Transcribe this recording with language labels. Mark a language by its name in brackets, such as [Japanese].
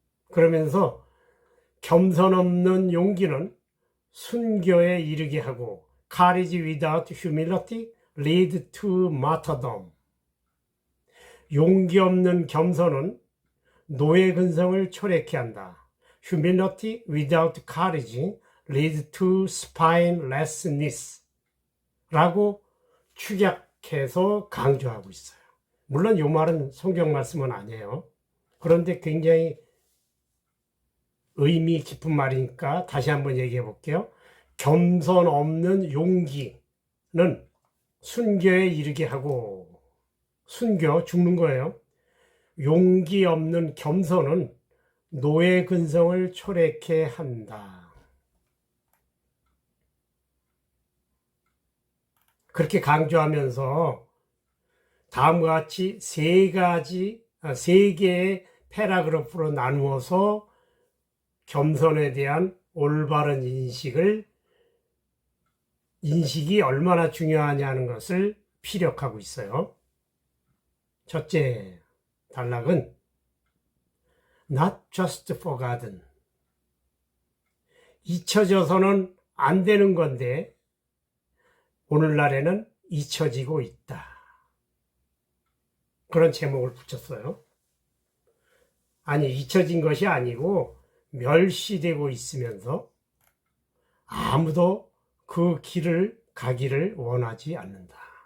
[Korean] 그러면서 겸손 없는 용기는 순교에 이르게 하고 [English] courage without humility lead to martyrdom. [Korean] 용기 없는 겸손은 노예 근성을 초래케 한다. [English] Humility without courage lead to spinelessness [Korean] 라고 축약해서 강조하고 있어요. 물론 이 말은 성경 말씀은 아니에요. 그런데 굉장히 의미 깊은 말이니까 다시 한번 얘기해 볼게요. 겸손 없는 용기는 순교에 이르게 하고, 순교, 죽는 거예요. 용기 없는 겸손은 노예 근성을 초래케 한다. 그렇게 강조하면서 다음과 같이 세 개의 패러그래프로 나누어서 겸손에 대한 올바른 인식이 얼마나 중요하냐는 것을 피력하고 있어요. 첫째 단락은 [English] not just forgotten. [Korean] 잊혀져서는 안 되는 건데 오늘날에는 잊혀지고 있다. 그런 제목을 붙였어요. 아니, 잊혀진 것이 아니고 멸시되고 있으면서 아무도 그 길을 가기를 원하지 않는다.